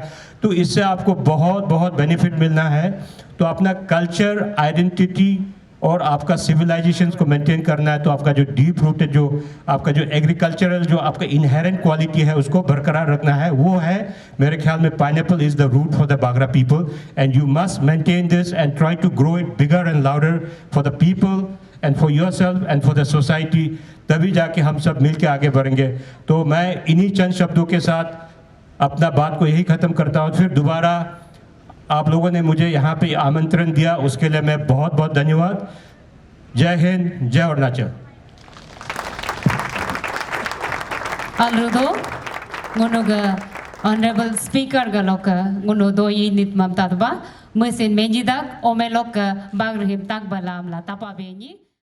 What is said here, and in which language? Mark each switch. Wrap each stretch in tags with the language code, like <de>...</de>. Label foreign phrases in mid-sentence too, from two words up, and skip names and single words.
<hi>तो इससे आपको बहुत बहुत बेनिफिट मिलना है। तो अपना</hi> <en>culture, identity</en> <hi>और आपका सिविलाइजेशन को मेंटेन करना है, तो आपका जो</hi> <en>deep rooted</en> <hi>जो आपका जो एग्रीकल्चरल जो आपका</hi> <en>inherent quality</en> <hi>है उसको बरकरार रखना है। वो है मेरे ख्याल में</hi> <en>pineapple is the root for the Bagra people, and you must maintain this and try to grow it bigger and louder for the people and for yourself and for the society.</en> <hi>तभी जाके हम सब मिल के आगे बढ़ेंगे। तो मैं इन्हीं चंद शब्दों के साथ अपना बात को यही ख़त्म करता हूँ। फिर दोबारा आप लोगों ने मुझे यहाँ पे आमंत्रण दिया, उसके लिए मैं बहुत बहुत धन्यवाद। जय हिंद, जय अरुणाचल।</hi> <adl>Alrudo, ngunuga</adl> <en>Honorable Speaker</en> <adl>galoka ngunu doi nit mam tatba, mesin menjidak omelok bagrahim tak balam la tapa benyi.</adl>